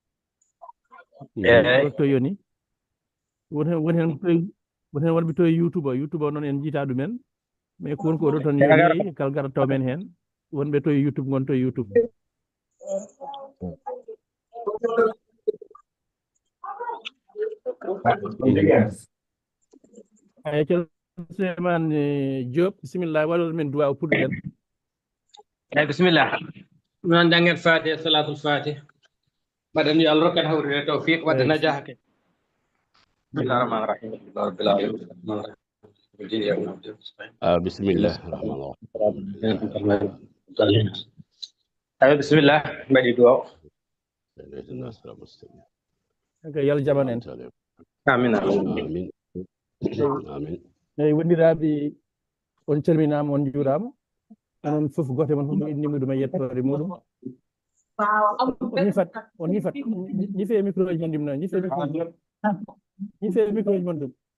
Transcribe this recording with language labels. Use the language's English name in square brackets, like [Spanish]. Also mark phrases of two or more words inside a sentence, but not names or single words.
[Fula] to yoni woni hen wonɓe to e YouTube o noon en jiita ɗumen mais ko woni ko ɗo toon yoni kala garɗo taw men hen wonɓe to e YouTube gon to e YouTube eyyi ceerno Souleymane Diop bisimilla waɗoɗo men duwaw puɗɗoɗen eyyi bisimilla noon janggen Fatiha [Arabic] صلاة الفاتح [Fula] mbaɗen yo Allah rokkat hawride tawfiq wadde najahake [Arabic] بسم الله رحمن رحيم رب العالمين [Fula] bismillah eyyi bisimilla mbaɗi duwaw yal jaman en amin amin eyyi wonɗiraɓe on calminama on juurama onon foof goto mon fof inni muɗum e yettode muɗum on ñifat ñife micro ji mon ɗum noon ñife micro ji mon ɗum